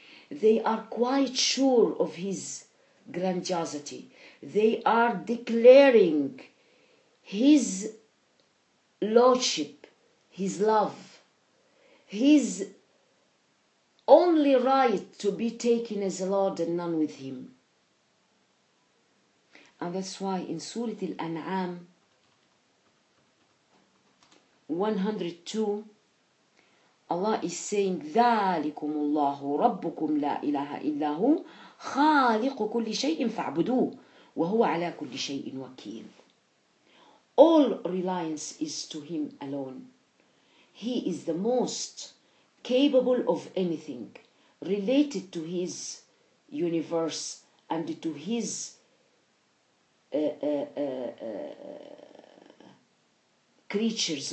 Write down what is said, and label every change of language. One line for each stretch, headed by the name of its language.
English: They are quite sure of his grandiosity. They are declaring his lordship, his love, his only right to be taken as a Lord and none with him. And that's why in Surah Al-An'am 102, Allah is saying,
Arabic: ذَلِكُمُ اللَّهُ رَبُّكُمْ لَا إِلَهَ إِلَّا هُ خَالِقُ كُلِّ شَيْءٍ فَاعْبُدُوهُ وَهُوَ عَلَى كُلِّ شَيْءٍ وَكِيلٌ.
English: All reliance is to him alone. He is the most capable of anything related to his universe and to his creatures.